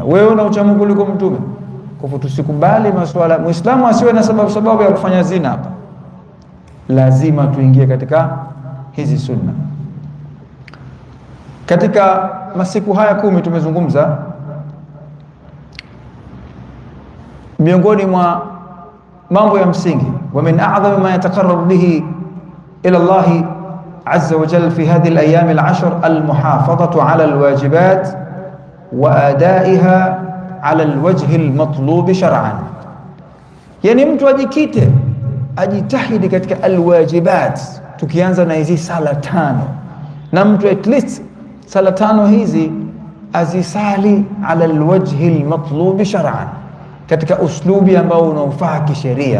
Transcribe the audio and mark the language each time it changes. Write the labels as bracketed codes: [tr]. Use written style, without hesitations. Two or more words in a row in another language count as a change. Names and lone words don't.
[sw] Wewe una ucha Mungu kuliko Mtume. Kwa hivyo tusikubali masuala, Muislamu asiwe na sababu ya kufanya zina hapa. Lazima tuingie katika hizi sunna. Katika masiku haya 10 tumezungumza, miongoni mwa mambo ya msingi, [ar] ومن أعظم ما يتقرب به إلى الله عز وجل في هذه الأيام العشر المحافظة على الواجبات وأدائها على الوجه المطلوب شرعا. [sw] Yani mtu ajikite, ajitahidi katika al-wajibat. Tukianza na hizi sala 5, na mtu [en] at least [sw] sala 5 hizi azisali [ar] على الوجه المطلوب شرعا, [sw] katika uslubi ambao unaofaa kisheria.